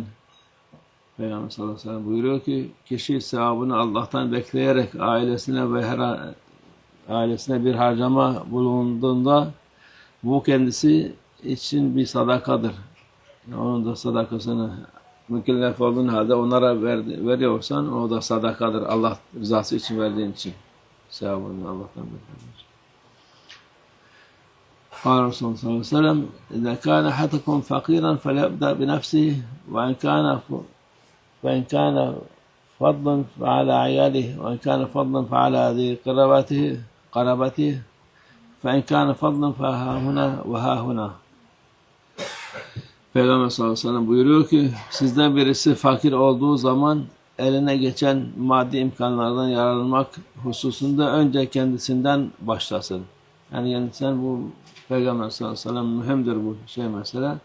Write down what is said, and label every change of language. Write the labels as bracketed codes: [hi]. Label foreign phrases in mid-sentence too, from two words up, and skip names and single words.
[tr] Peygamber [ar] صلى الله عليه وسلم [tr] buyuruyor ki, kişi sevabını Allah'tan bekleyerek ailesine bir harcama bulunduğunda bu kendisi için bir sadakadır. Onun da sadakasını mükellef olduğun halde onlara veriyorsan o da sadakadır. Allah rızası için verdiğin için sevabını Allah'tan bekliyorsun. [ar] قال رسول الله صلى الله عليه وسلم: إذا كان أحدكم فقيرا فليبدأ بنفسه وإن كان فضلا فعلى عياله وإن كان فضلا فعلى ذي قرابته فإن كان فضلا فها هنا وها هنا. [tr] Peygamber [ar] صلى الله عليه وسلم [tr] buyuruyor ki, sizden birisi fakir olduğu zaman eline geçen maddi imkanlardan yararlanmak hususunda önce kendisinden başlasın. Yani sen bu Peygamber [ar] صلى الله عليه وسلم [tr] mühimdir bu şey mesela.